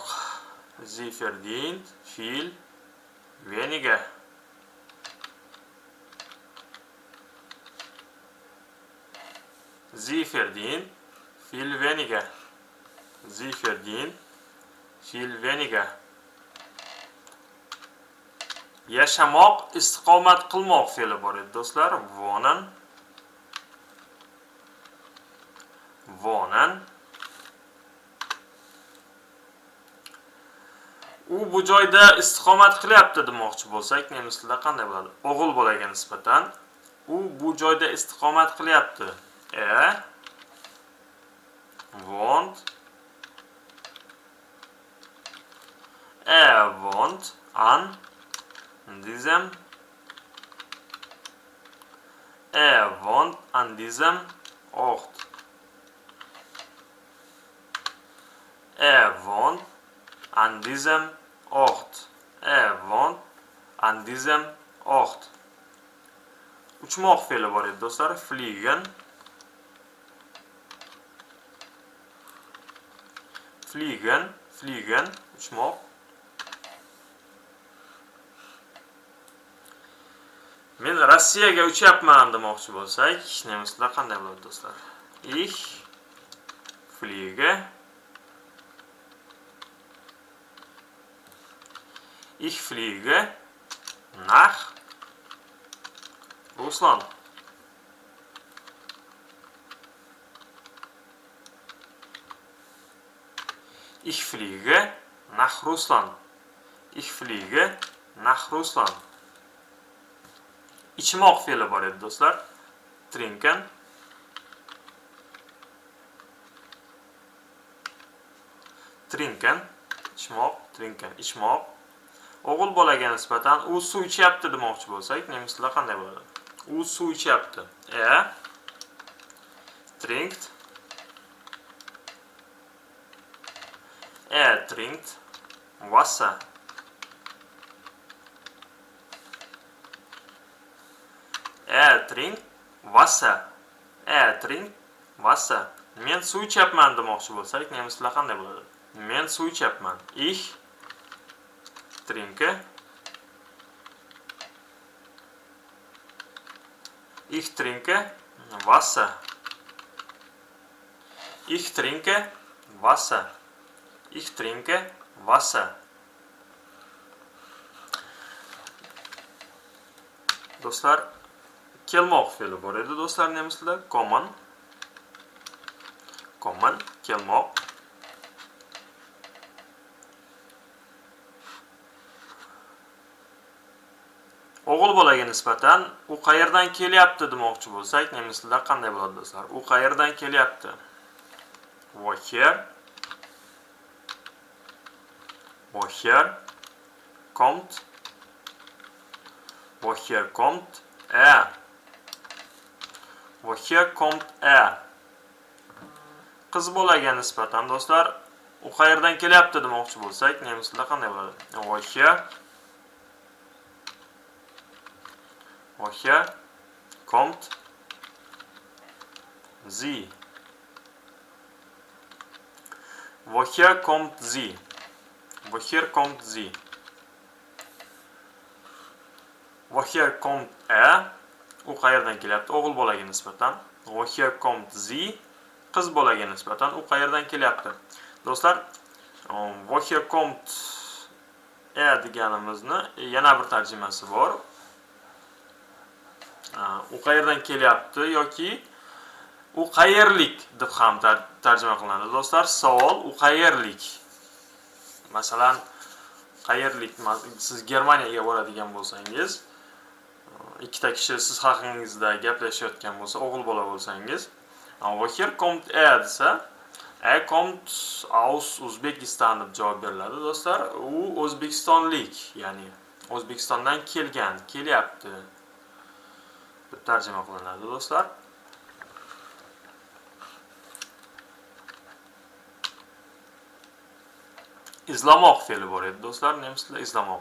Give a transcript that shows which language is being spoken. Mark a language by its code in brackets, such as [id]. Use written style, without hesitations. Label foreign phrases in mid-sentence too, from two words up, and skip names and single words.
[de] Sie verdient viel weniger. Sie verdient viel weniger. Sie verdient viel weniger. [uz] Yashamoq, istiqomat qilmoq fe'li bor edi do'stlar. [de] Wohnen. [uz] U bu joyda istiqomat qilyapti demoqchi bo'lsak, nemis tilida qanday bo'ladi? O'g'il bolaga nisbatan u bu joyda istiqomat qilyapti. [de] Wohnt an diesem Ort. Wohnt an diesem Ort. Wohnt an diesem Ort. [uz] Uchmoq fe'li bor edi do'stlar. [de] Fliegen uchmoq. [uz] Men Rossiyaga uchyapman demoqchi bo'lsak, nemis tilida qanday bo'ladi do'stlar? [de] Ich fliege nach Russland. Ich fliege nach Russland. Ich fliege nach Russland. [uz] İçmoq fe'li bor edi do'stlar. [de] Trinken. Trinken. [uz] İçmoq, trinken, içmoq. O'g'il bolaga nisbatan u suv ichyapti demoqchi bo'lsak, nemislar qanday bo'ladi? U suv ichyapti. [de] Trinkt. Trinkt Wasser. Trinkt Wasser. Trinkt Wasser. [uz] Men suv ichyapman demoqchi bo'lsak, nemislar qanday bo'ladi? Men suv ichyapman. [de] Ich trinke. Ich trinke Wasser. Ich trinke Wasser. Ich trinke Wasser. [uz] Do'stlar, kelmoq fe'li bor edi do'stlar nemislarda. [de] Kommen. Kommen, [uz] kelmoq. O'g'il bolaga nisbatan u qayerdan kelyapti demoqchi bo'lsak, nemislarda qanday bo'ladi do'stlar? U qayerdan kelyapti? [de] Woher? Woher kommt? Woher kommt er? Woher kommt er? [uz] Qiz bolaga nisbatan do'stlar, u qayerdan kelyapti demoqchi bo'lsak, nemislarda qanday bo'ladi? [de] Woher kommt sie? Woher kommt sie? Woher kommt sie? Woher kommt er? [uz] U qayerdan kelyapti? O'g'il bolaga nisbatan. [de] Woher kommt sie? [uz] Qiz bolaga nisbatan u qayerdan kelyapti? Do'stlar, [de] woher kommt er [uz] deganimizni yana bir tarjimasi bor. U qayerdan kelyapti yoki u qayerlik deb ham tarjima qilinadi. Do'stlar, savol u qayerlik. Masalan, qayerlik, siz Germaniyaga boradigan bo'lsangiz, ikkita kishi siz haqingizda gaplashayotgan bo'lsa, o'g'il bola bo'lsangiz, [de] woher kommt er [uz] desa, [de] er kommt aus Uzbekistan [uz] deb javob beriladi. Do'stlar, u O'zbekistonlik, ya'ni O'zbekistondan kelgan, kelyapti deb tarjima qilinadi do'stlar. İzlamoq fe'li bor edi do'stlar, nemislar izlamoq.